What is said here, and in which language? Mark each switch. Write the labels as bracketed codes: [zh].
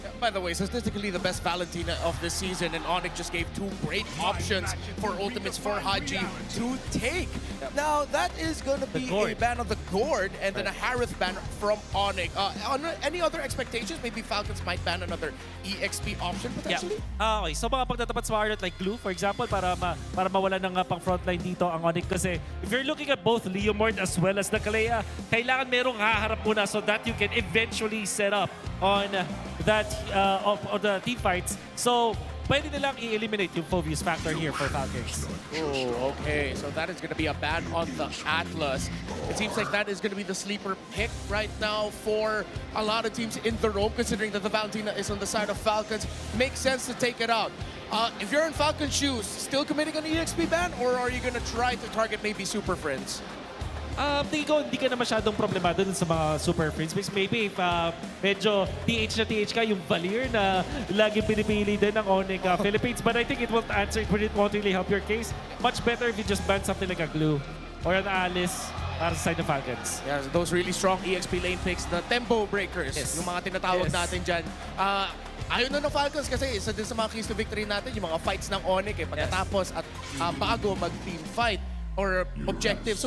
[en] By the way, statistically the best Valentina of this season, and Onyx just gave 2 great options for ultimates for Haji to take. Now, that is going to be a ban on the Gord and then a Harith ban from Onyx. Any other expectations? Maybe Falcons might ban another EXP option potentially? Yeah. [tl] Okay, so mga pagtatapat sa Arlot [en] like Glue, for example, [tl] para mawala ng pang frontline dito ang Onyx. [en] Kasi if you're looking at both Leomord as well as the Kalea, [tl] kailangan merong haharap muna [en] so that you can eventually set up on that of the team fights. [tl] So pwede nilang i-eliminate yung Phobius factor here for Falcons. [en] Oh, okay. So that is going to be a ban on the Atlas. It seems like that is going to be the sleeper pick right now for a lot of teams in the roam, considering that the Valentina is on the side of Falcons. Makes sense to take it out. If you're in Falcon shoes, still committing an EXP ban, or are you gonna try to target maybe Super Friends? [tl] Tingin ko, hindi ka na masyadong problemado dun sa mga Super Friends. [en] Because maybe if [tl] medyo TH na TH ka, yung Valier na lagi pinipili din ng Onyx Philippines. [en] But I think it won't answer, it won't really help your case. Much better if you just ban something like a Glue or an Alice [tl] para sa side ng Falcons. [en] Yeah, those really strong EXP lane picks, the tempo breakers, Yes. [tl] yung mga tinatawag [en] Yes. [tl] natin dyan. Ayaw na ng Falcons kasi isa din sa mga keys to victory natin, yung mga fights ng Onyx pagkatapos at bago mag-team fight or objective.